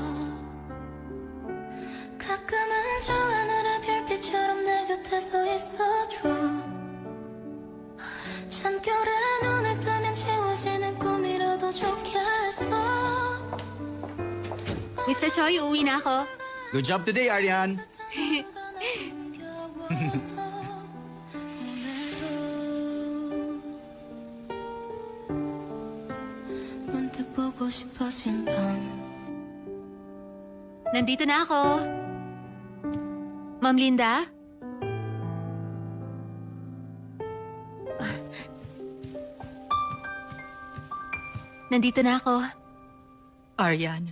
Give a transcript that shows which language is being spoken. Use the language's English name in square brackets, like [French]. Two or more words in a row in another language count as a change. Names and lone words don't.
[Korean] 가끔은 저 하늘의 별빛처럼 내 곁에 서 있어줘. 잠결에 눈을 뜨면 채워지는 꿈이라도 좋겠어. [Filipino] Mr. Choi, uuwi na ako. [English] Good job today, Arian. [Korean] 문득 보고 싶어진 밤. [Filipino] Nandito na ako. Ma'am Linda? Nandito na ako. Aryan,